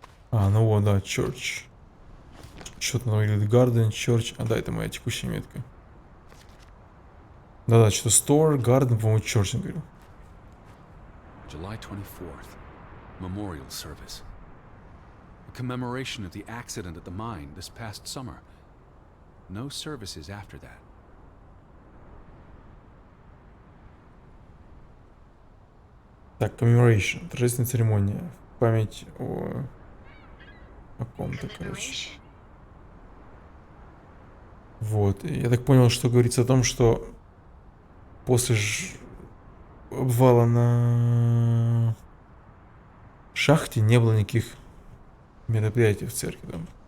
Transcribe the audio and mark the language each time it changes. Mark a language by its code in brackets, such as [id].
[ru] А, ну вот, да, Church. Что-то там выглядит Garden, Church. А, да, это моя текущая метка. Да-да, что-то Store, Garden, по-моему, Church, я говорю. [en] July 24th, memorial service. A commemoration of the accident at the mine this past summer. No services after that. [ru] Так, commemoration. Торжественная церемония. Память о ком-то, короче. Вот. И я так понял, что говорится о том, что после обвала на шахте не было никаких мероприятий в церкви там.